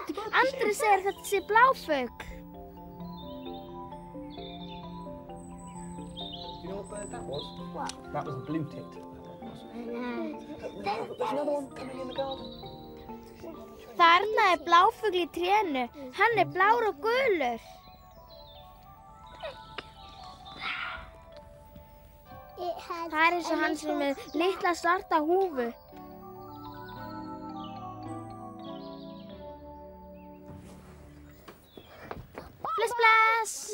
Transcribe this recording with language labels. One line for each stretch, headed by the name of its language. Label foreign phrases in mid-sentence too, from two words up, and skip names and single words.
Icelandic: Andri segir þetta sé bláfugl.
English: You know what bird that was? What? That was a blue-tipped. There's another one coming in the garden.
Icelandic: Þarna er bláfugl í trénu. Hann er blár og gulur. Það er eins og hann sem með litla svarta húfu. Bless, bless!